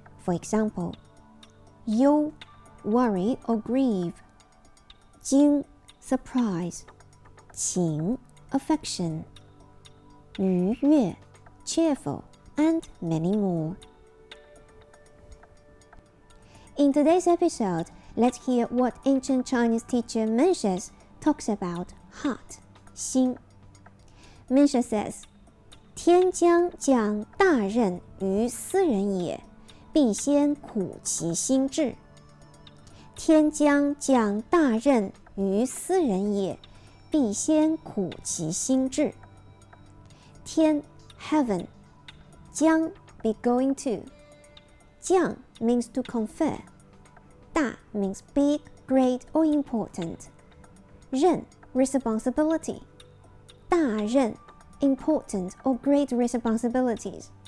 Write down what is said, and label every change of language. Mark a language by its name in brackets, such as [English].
[English] For example, 忧, worry or grieve, 惊, surprise, 情, affection, 愉悦, cheerful, and many more. In today's episode, let's hear what ancient Chinese teacher Mencius talks about heart, 心. Mencius says, [Chinese] 天将降大任于斯人也必先苦其心志. 天将降大任于斯人也必先苦其心志. [English] 天 heaven, 将 be going to. 降 means to confer. 大 means big, great, or important. 任 responsibility. 大任 important or great responsibilities.